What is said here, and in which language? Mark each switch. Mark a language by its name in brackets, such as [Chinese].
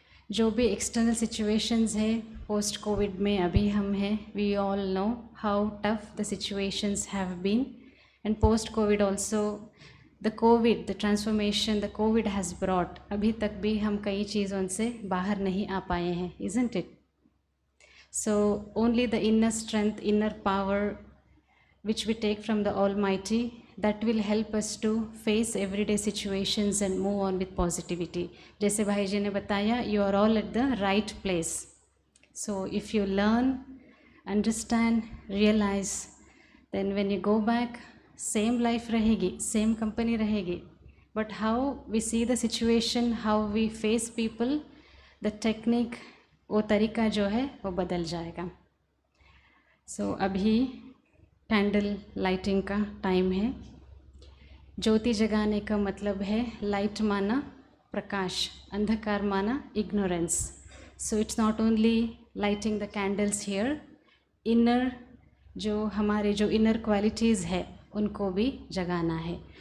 [Hindi] जो भी external situations है पोस्ट कोविड में अभी हम हैं, [English] we all know how tough the situations have been, and post Covid also the Covid, the transformation the Covid has brought, [Hindi] अभी तक भी हम कई चीज़ों से बाहर नहीं आ पाए हैं, [English] Isn't it? So only the inner strength, inner power which we take from the Almighty, that will help us to face everyday situations and move on with positivity. [Hindi] जैसे भाई जी ने बताया, [English] you are all at the right place. So if you learn, understand, realize, then when you go back, same life [Hindi] रहेगी, [English] same company रहेगी, but how we see the situation, how we face people, the technique, [Hindi] वो तरीका जो है वो बदल जाएगा। सो अभी कैंडल लाइटिंग का टाइम है। ज्योति जगाने का मतलब है लाइट माना प्रकाश, अंधकार माना ignorance. [English] so it's not only lighting the candles here, [Hindi] inner जो हमारे जो इनर क्वालिटीज़ है उनको भी जगाना है।